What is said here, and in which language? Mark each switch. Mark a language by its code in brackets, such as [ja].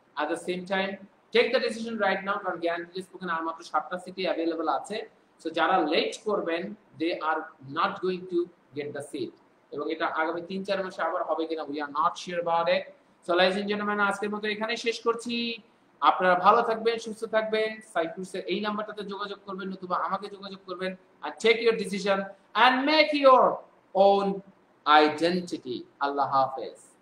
[en] at the same time take the decision right now, [bn] কারণ guarantee spoken আর মাত্র 7টা city available আছে। So যারা late করবেন, [en] they are not going to get the seat. [bn] এবং এটা আগামী 3-4 মাসে আবার হবে কিনা [en] We are not sure about it. So ladies and gentleman, [bn] আজকের মতো এখানেই শেষ করছি। আপনারা ভালো থাকবেন, সুস্থ থাকবেন। সাইফুসের এই নাম্বারটাতে যোগাযোগ করবেন, নতুবা আমাকে যোগাযোগ করবেন। [en] and take your decision and make your own identity. [bn] আল্লাহ হাফেজ।